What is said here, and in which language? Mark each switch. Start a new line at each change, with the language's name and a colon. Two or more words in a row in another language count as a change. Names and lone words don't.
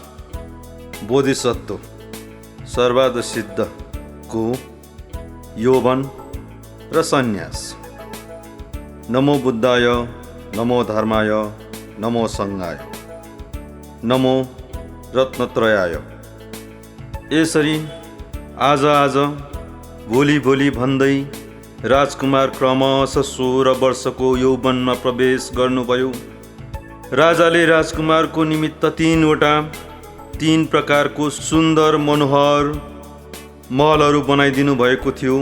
Nepali: बोधिसत्व सर्वाध सिद्धको यौवन र सन्यास।
Sanskrit: नमो बुद्धाय, नमो धर्माय, नमो सङ्घाय, नमो रत्नत्रयाय।
Nepali: यसरी आज भोलि भन्दै राजकुमार क्रमशः 16 वर्षको यौवनमा प्रवेश गर्नुभयो। राजाले राजकुमारको निमित्त 3 प्रकारको सुन्दर मनोहर महलहरू बनाइदिनु भएको थियो।